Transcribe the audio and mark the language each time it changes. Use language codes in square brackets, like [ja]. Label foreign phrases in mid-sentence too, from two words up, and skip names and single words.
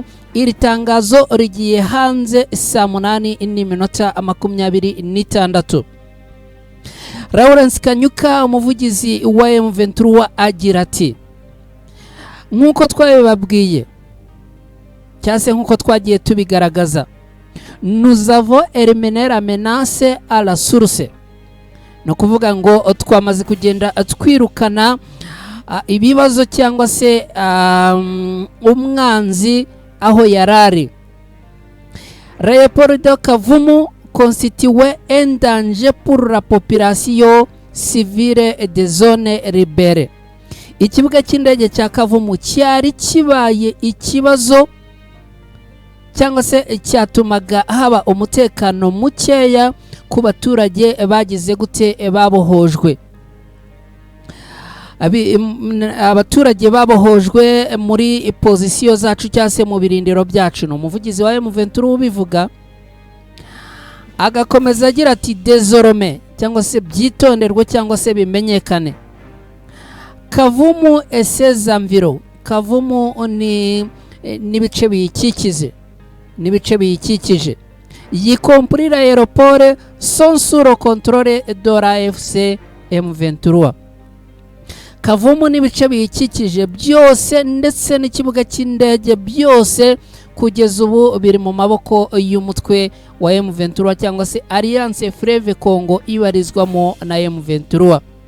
[rw] Iri tangazo rigiye hanze saa 8:26. Lawrence Kanyuka umuvugizi wa M23 agira ati: nk'uko twabibabwiye cyase nk'uko twagiye tubigaragaza, [fr] nous avons éliminé la menace à la source. [rw] No kuvuga ngo twamaze kugenda twirukana ibibazo cyangwa se umwanzi aho yarari. [fr] L'aéroport de Kavumu constitue un danger pour la population civile des zones libérées. [rw] Ikibuga cy'indege cya Kavumu cyari kibaye ikibazo cyangwa se cyatumaga haba umutekano mukeya ku baturage bagize gute, babohojwe. Abaturage babohojwe muri position zacu cyase mu birindiro byacu. No umuvugizi wa M23 ubivuga agakomeza agira ati: désormais cyangwa se byitonderwe cyangwa se bimenyekane, Kavumu [fr] et ses environs. [rw] Kavumu ni bice biyikikije, [fr] y compris l'aéroport, sont sous le contrôle de la FC M23. [rw] Kavumu n'ibice biyikikije byose ndetse n'ikibuga cy'indege byose kugeza ubu biri mu maboko y'umutwe wa M23 cyangwa se Alliance Fleuve Congo ibarizwamo na M23.